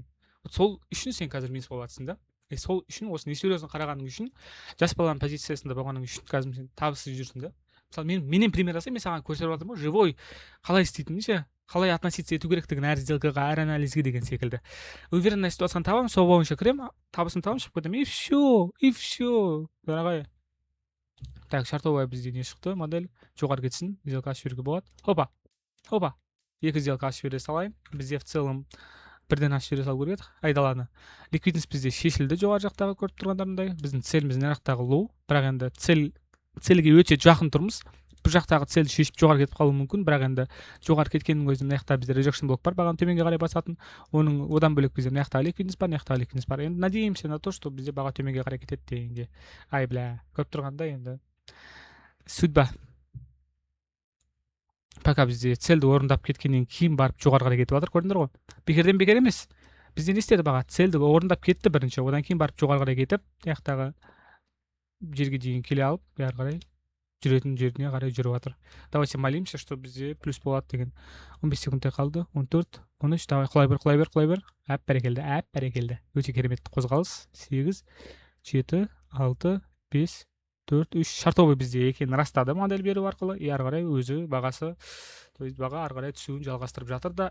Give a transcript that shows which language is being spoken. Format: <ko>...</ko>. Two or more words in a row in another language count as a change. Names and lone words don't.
<kk>Сол үшін сен қазір минус болып жатсың да. Сол үшін осы несерьезно қарағаның үшін, жас баланың позициясында болғаның үшін қазір сен табыссыз жүрсің да. Мысалы менен пример жасай, мен саған көрсетіп жатырмын ғой, живой қалай істейтінін ше, қалай относиться ету керектігін әр сделкаға, әр анализге деген секілді. Уверенный ситуацияны табамын, сол бойынша кіремін, табысын табамын, шығып кетемін,</kk> <ru>и все, дорогая. Так,</ru> <kk>шартовая бізде не шықты? Модель жоғары кетсін, сделка ашып жіберуге болады. Опа. Екі сделка ашып жібере салайын. Бізде</kk> <ru>в целом</ru> <kk>бірден ашып жібере салу керек еді айдаланы. Ликвидность бізде шешілді жоғары жақтағы көріп тұрғандарындай. Біздің целіміз мына жақтағы лоу, бірақ енді цельге өте жақын тұрмыз. Бұл жақтағы цельді шешіп жоғары кетіп қалуы мүмкін, бірақ енді жоғары кеткеннің өзінде мына жақта бізде rejection блок бар, бағаны төменге қарай басатын. Одан бөлек бізде мына жақтағы ликвидность бар, мына жақтағы ликвидность бар. Енді</kk> <ru>надеемся на то, что</ru> <kk>бізде баға төменге қарай кетеді дегенге. Ай бля, көріп тұрғандай енді судьба. Пока бізде цельді орындап кеткеннен кейін барып жоғары қарай кетіп жатыр, көрдіңдер ғой. Бекерден бекер емес. Бізде не істеді баға? Цельді орындап кетті бірінші, одан кейін барып жоғары қарай кетіп, жақтағы жерге дейін келе алып, бәрі қарай жүретін жеріне қарай жүріп жатыр.</kk> <ru>Давайте молимся, что</ru> <kk>бізде плюс болады деген. 15 секундтай қалды. 14, 13, давай құлай бер. Әп бәрекелді. Өте керемет қозғалыс. 8, 7, 6, 5, 4, 3 шартовый бізде екенін растады модель беру арқылы. И ары қарай өзі бағасы, то есть баға ары қарай түсуін жалғастырып жатыр да.</kk>